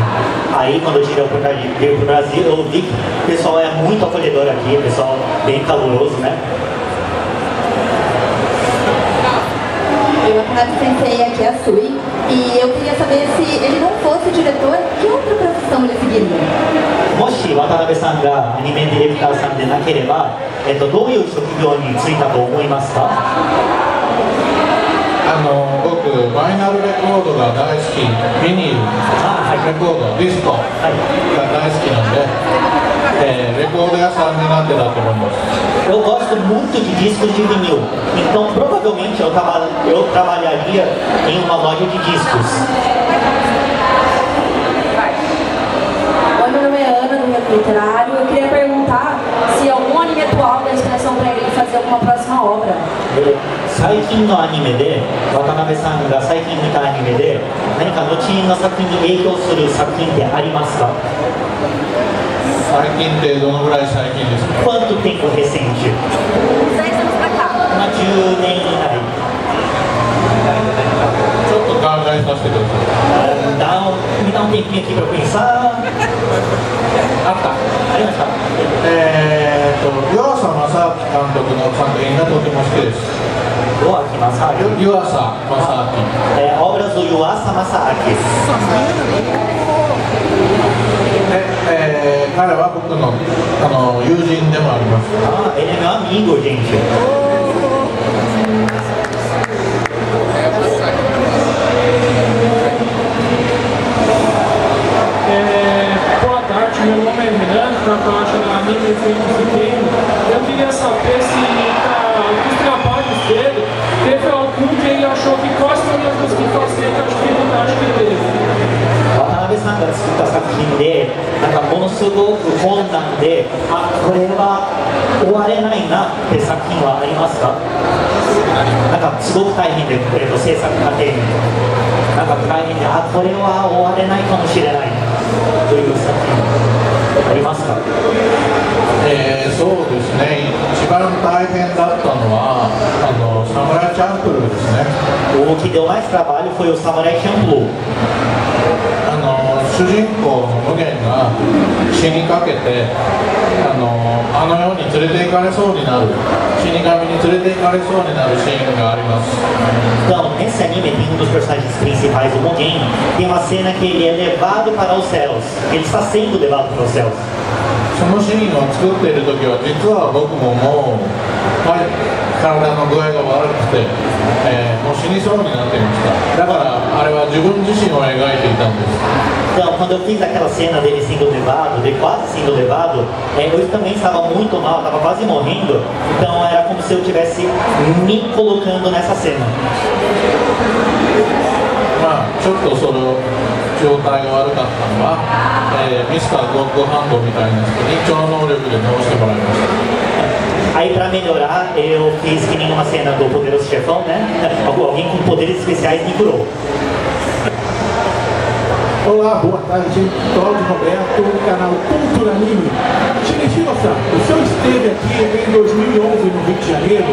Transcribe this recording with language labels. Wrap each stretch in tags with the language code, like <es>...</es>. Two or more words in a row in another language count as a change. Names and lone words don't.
<pt>Aí, quando eu tive a oportunidade de vir para o Brasil, eu vi que o pessoal é muito acolhedor aqui, o pessoal bem caloroso, né? Eu sensei aqui a Sui e eu queria saber se ele não fosse diretor, que outra profissão ele seguiria?</pt> <ja>もし渡辺さんがアニメディレクターさんでなければ、どういう職業に就いたと思いますか？僕、バイナルレコードが大好き、ビニール、レコード、ディスコが大好きなんで、レコード屋さんになってたと思います。</ja> <pt>Eu gosto muito de discos de vinil, então provavelmente eu trabalharia em uma loja de discos. Oi, meu nome é Ana, do Reto Literário. Eu queria perguntar se algum anime atual dá inspiração para ele fazer alguma próxima obra.</pt> <ja>最近のアニメで、渡辺さんが最近見たアニメで、何か後の作品に影響する作品ってありますか？最近ってどのぐらい最近ですか？</ja> <pt>Quanto tempo recente?</pt> <ja>10 年以内。ちょっと考えさせてください。</ja> <pt>Me dá um tempinho aqui para eu pensar.</pt> <ja>あった。ありました。湯浅正明監督の作品がとても好きです。湯浅正明。</ja> <pt>Obras do Yuasa Masaaki.</pt> <ja>彼は僕の友人でもあります。</ja> <pt>Ele é meu amigo, gente. Boa tarde, meu nome é Renan, da Caixa da Anime Efeitos e Game. Eu queria saber se dos trabalhos dele teve algum que ele achou que quase não ia conseguir fazer com a dificuldade que teve.</pt> <ja>渡辺さんが作った作品で、なんかものすごく困難で、これは終われないなって作品はありますか？なんかすごく大変で、制作過程になんか大変で、これは終われないかもしれないという作品ありますか？そうですね、一番大変だったのはサムライチャンプルーですね。</ja> <pt>O que deu mais trabalho foi o Samurai Champloo.</pt> <ja>主人公の無限が死にかけてあの世に連れて行かれそうになる、死神に連れて行かれそうになるシーンがあります。</ja> <pt>Então, nesse anime tem dos personagens principais, o Mugen, tem uma cena que ele é levado para os céus. Ele está sendo levado para os céus.</pt> <ja>そのシーンを作っている時は実は僕ももう、体の具合が悪くて、もう死にそうになっていました。だからあれは自分自身を描いていたんです。</ja> <pt>Então, quando eu fiz aquela cena dele sendo levado, dele quase sendo levado, eu também estava muito mal, estava quase morrendo. Então era como se eu estivesse me colocando nessa cena.</pt> <ja>ちょっとその状態が悪かったのは、ミスター・ゴッドハンドみたいな人に超能力で直してもらいました。</ja> <pt>Aí, para melhorar, eu fiz que nem uma cena do Poderoso Chefão, né? Alguém com poderes especiais me curou. Olá, boa tarde. Cláudio Roberto, do canal Cultura Anime. Shinichiro-san, o senhor esteve aqui em 2011 no Rio de Janeiro.</pt>